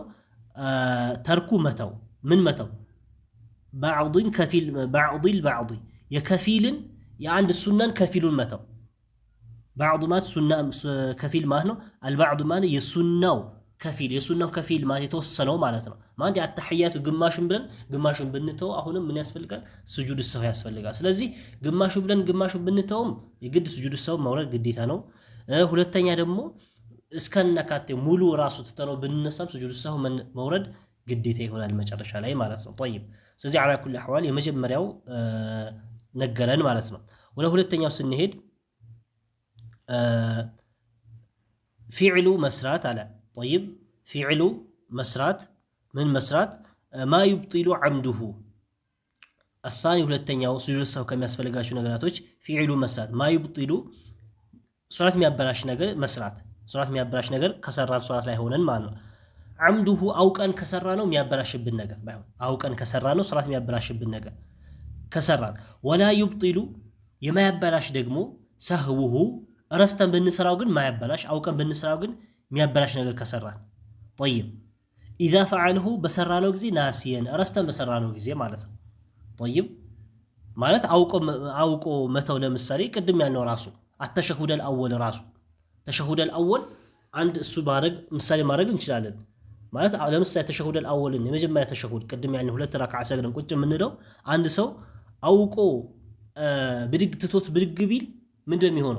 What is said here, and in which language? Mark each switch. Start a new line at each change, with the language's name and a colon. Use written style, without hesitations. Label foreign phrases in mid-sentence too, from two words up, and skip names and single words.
Amharic: ተርኩ መተው ምን መተው ባዕዲን ከፊል ባዕዲል ባዕዲ የከፊልን የአንድ ሱናን ከፊሉን መተው። ባዕዱ ማለት ሱና ከፊል ማለት ነው። አልባዕዱ ማለት የሱናው ከፊል ማለት የተወሰነው ማለት ነው። ማለት የአተህያቱ ግማሹን ብለን ግማሹን ብንተው አሁንም ምን ያስፈልጋል? ሱጁድ ሰህው ያስፈልጋል። ስለዚህ ግማሹ ብለን ግማሹን ብንተውም የግድ ሱጁድ ሰህው መውረድ ግዴታ ነው። ሁለተኛ ደግሞ እስከነካቴ ሙሉ ራሱ ትተነው ብንነሳም ሱጁድ ሰህው መውረድ ግዴታ ይሆናል መጨረሻ ላይ ማለት ነው። طيب ስለዚህ
Arabic: على كل احوال
Amharic: የመጀመሪያው ነገረን ማለት ነው። ወደ ሁለተኛው ስንሄድ ፊዕሉ መስራት አለ። طيب ፊዕሉ መስራት ምን መስራት
Arabic: ما يبطل عمده الثاني
Amharic: ሁለተኛው ሱጁድ ሰህው ከሚያስፈልጋቸው ነገራቶች ፊዕሉ መስራት
Arabic: ما يبطل
Amharic: ሶላት የሚያበላሽ ነገር መስራት ሶላት የሚያበላሽ ነገር ከሰራን ሶላት ላይ ሆነን ማለት ነው። عمده አውቀን ከሰራ ነው የሚያበላሽብን ነገር ባይሆን አውቀን ከሰራ ነው ሶላት የሚያበላሽብን ነገር ከሰራን ولا يبطل የማያበላሽ ደግሞ ሰህውሁ ረስተን ብንሰራው ግን ማያበላሽ አውቀን ብንሰራው ግን የሚያበላሽ ነገር ከሰራን
Arabic: طيب اذا
Amharic: فعله በሰራነው ጊዜ ናሲየን ረስተን በሰራነው ጊዜ ማለት ነው። طيب ማለት አውቆ መተው ለምሳሌ ቅድም ያልነው ራሱ አተሸሁደል አወል ራሱ ተሸሁደል አወል አንድ እሱ ማድረግ ምሳሌ ማድረግ እንችላለን። ማለት ለምሳሌ ተሸሁደል አወልን የመጀመሪያ ተሸሁድ ቅድም ያልነው 2 ረክዓ ሰግደን ቁጭ የምንለው አንድ ሰው አውቆ ብድግ ትቶት ብድግ ቢል ምንድነው የሚሆነው?